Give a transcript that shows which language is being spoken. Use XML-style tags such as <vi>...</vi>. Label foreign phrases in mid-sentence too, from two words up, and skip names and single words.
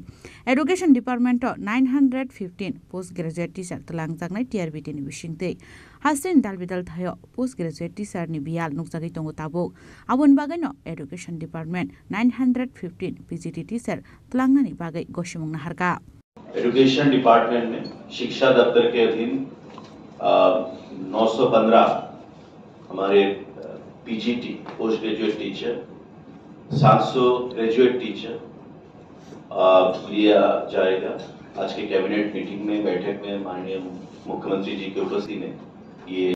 <en>Education Department</en> <trp>915</trp> <en>postgraduate teacher</en> <trp>Langzaknai TRBT ni Bishingte. Hastin Dalbidal Thayo</trp> <en>postgraduate teacher</en> <trp>ni Bial Nuksagi Tongo Tabuk. Abun Bagano</trp> <en>Education Department</en> <trp>915</trp> <en>PGT teacher</en> <trp>Tlangani Bagai Goshimung Naharka.</trp> <en>Education Department</en> <hi>में शिक्षा दफ्तर के अधीन 915 हमारे</hi> <en>PGT post graduate teacher</en> <hi>700</hi> <en>graduate teacher</en> <hi>लिया जाएगा। आज के</hi> <en>cabinet meeting</en> <hi>में बैठक में माननीय मुख्यमंत्री जी की उपस्थिति में ये</hi>